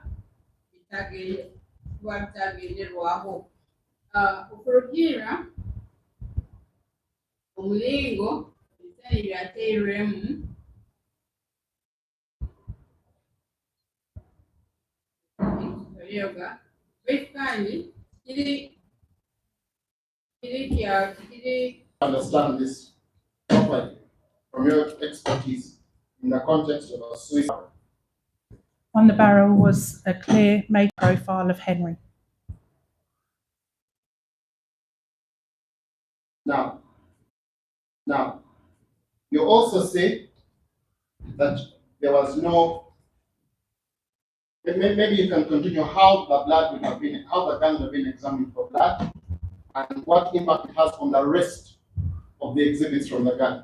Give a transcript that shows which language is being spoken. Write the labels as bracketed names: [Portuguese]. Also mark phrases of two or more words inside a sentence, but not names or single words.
[Nyoro] bitagenderwaho okurugiirira omulingo ebisani byateirwemu yoga baitu kandi kiri [English] Understand this properly from your expertise in the context of a suicide. On the barrel was a clear made profile of Henry. Now, Now, you also say that there was no, maybe you can continue how the blood would have been, how the gun would have been examined for blood, and what impact it has on the rest of the exhibits from the gun.